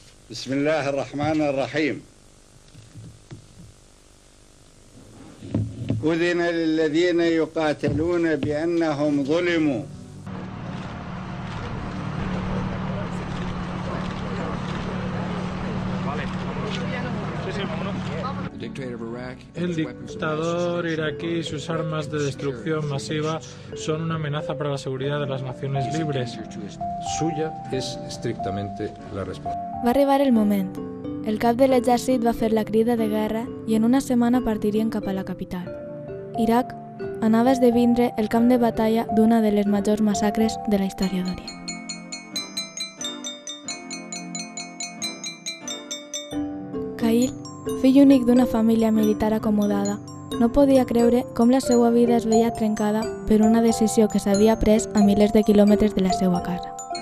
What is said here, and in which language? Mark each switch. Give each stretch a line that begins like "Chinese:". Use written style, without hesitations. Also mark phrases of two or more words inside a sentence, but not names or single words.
Arabic: بسم الله الرحمن الرحيم. أذن للذين يقاتلون بأنهم ظلموا.
Spanish: El dictador iraquí y sus armas de destrucción masiva son una amenaza para la seguridad de las naciones libres.
Catalan: Suya és estrictamente la responsabilitat. Va arribar el moment. El cap de l'exèrcit va fer la crida de guerra i en una setmana partirien cap a la capital. Iraq anava a esdevindre el camp de batalla d'una de les majors massacres de la història d'Orient. Khalil, fill únic d'una família militar acomodada, no podia creure com la seva vida es veia trencada per una decisió que s'havia pres a milers de quilòmetres de la seva casa.